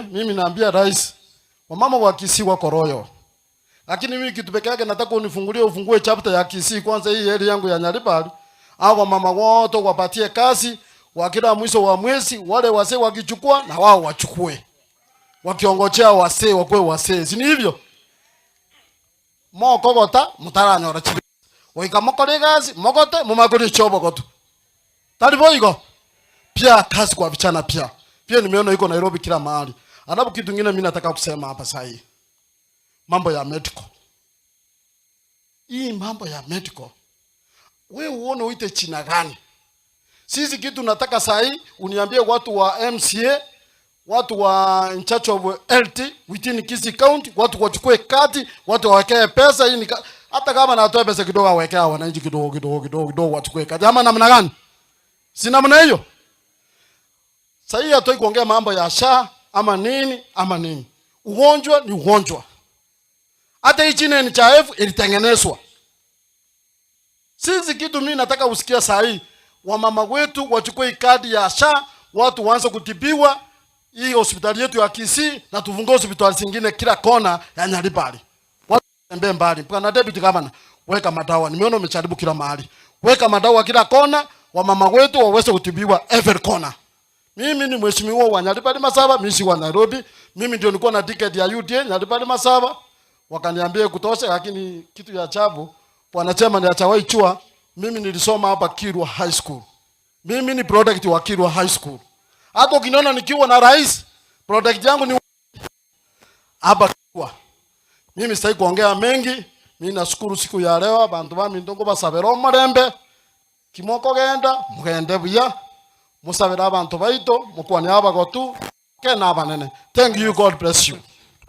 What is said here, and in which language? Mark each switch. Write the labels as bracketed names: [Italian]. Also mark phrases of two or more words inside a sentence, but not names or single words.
[Swahili] Mimi naambia rais, wamama wa Kisii wako royo. Lakini mimi kitu pekee yake nataka ufungue chapter ya Kisii kwanza, hii area yangu ya Nyaribari. Hao mama wote wapatie kazi, wakila mwisho wa mwezi wale wasee wakichukua na wao wachukue. Wakiongojea wasee wakwe wasee. Si hivyo? [Gusii] Mokogota mutaranyora chibi. Oika mokore gazi, mogote mumakore chobo goto. [Swahili] Talibo iko. Pia kazi kwa vijana pia. Pia nimeona iko Nairobi kila mahali. Alafu kitu kingine mimi nataka kusema hapa sasa hii. Mambo ya medical. Hii mambo ya medical. Wewe uone uite China gani? Sisi kitu nataka sasa hii uniambie watu wa MCA, watu wa [English] in charge of LT within Kisii County, [Swahili] watu wachukue kati, watu wawekee pesa hii hata kama natoa pesa kidogo wawekea wananchi kidogo wachukue kati. Ama namna gani? Si namna hiyo. Sasa hii hatoi kuongea mambo ya SHA ama nini. Ugonjwa ni ugonjwa. Hata hii chini NHIF ilitengenezwa. Sisi kitu mimi nataka usikia saa hii, wamama wetu wachukue kadi ya SHA, watu waanze kutibiwa hii hospitali yetu ya Kisii na tufungue hospitali zingine kila kona ya Nyaribari. Watu tembee mbali. Bwana [English] Deputy Governor, [Swahili] weka madawa. Nimeona umejaribu kila mahali. Weka madawa kila kona, wamama wetu waweze kutibiwa [English] every corner. [Swahili] Mimi ni mheshimiwa wa Nyaribari Masaba, mimi si wa Nairobi. Mimi ndio nilikuwa na ticket ya UDA Nyaribari Masaba. Wakaniambia kutosha, lakini kitu ya ajabu, Bwana Chairman ya Chawai Chua, mimi nilisoma hapa Kirwa High School. Mimi ni product wa Kirwa High School. Hata ukiniona nikiwa na rais, product yangu ni hapa Kirwa. Mimi sitaki kuongea mengi. Mimi nashukuru siku ya leo [Gusii] abantu bami ndongo basabera omurembe. [Swahili] Kimoko genda mugende buya. Musabera abantu baito mukwane abagotu kena abanene. [English] Thank you, God bless you.